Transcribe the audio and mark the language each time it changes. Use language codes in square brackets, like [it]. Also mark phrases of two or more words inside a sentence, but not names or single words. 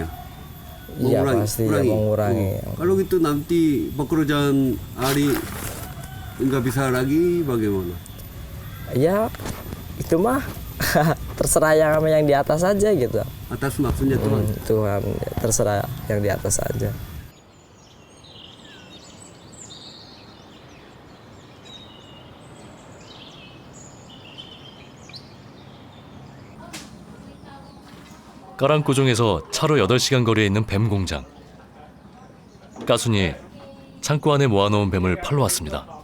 [id] Iya pasti ya, mengurangi. Kalau gitu nanti pekerjaan Ari nggak bisa lagi bagaimana? Ya itu mah terserah yang di atas aja gitu. Atas maksudnya Tuhan? Tuhan, ya, terserah yang di atas aja. [ko] 까랑꾸종에서 차로 8시간 거리에 있는 뱀 공장. 까순이 창고 안에 모아놓은 뱀을 팔러 왔습니다.